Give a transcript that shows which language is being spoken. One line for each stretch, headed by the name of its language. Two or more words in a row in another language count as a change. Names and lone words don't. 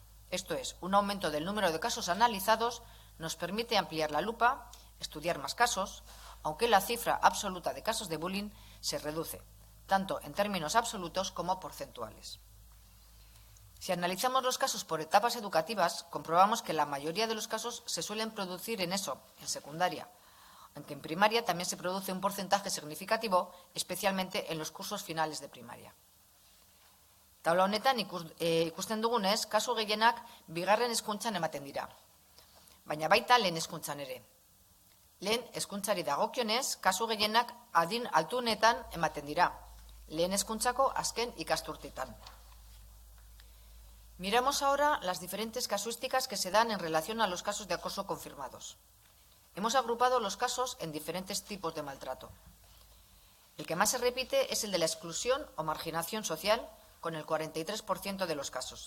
Spanish: Esto es, un aumento del número de casos analizados nos permite ampliar la lupa, estudiar más casos, aunque la cifra absoluta de casos de bullying se reduce, tanto en términos absolutos como porcentuales. Si analizamos los casos por etapas educativas, comprobamos que la mayoría de los casos se suelen producir en ESO, en secundaria, aunque en primaria también se produce un porcentaje significativo, especialmente en los cursos finales de primaria.
Basque: Taula honetan ikusten dugunez, kasu gehienak bigarren hezkuntzan ematen dira, baina baita lehen hezkuntzan ere. Lehen hezkuntzari dagokionez, kasu gehienak adin altuenetan ematen dira, lehen hezkuntzako azken ikasturteetan.
Spanish: Miramos ahora las diferentes casuísticas que se dan en relación a los casos de acoso confirmados. Hemos agrupado los casos en diferentes tipos de maltrato. El que más se repite es el de la exclusión o marginación social, con el 43% de los casos.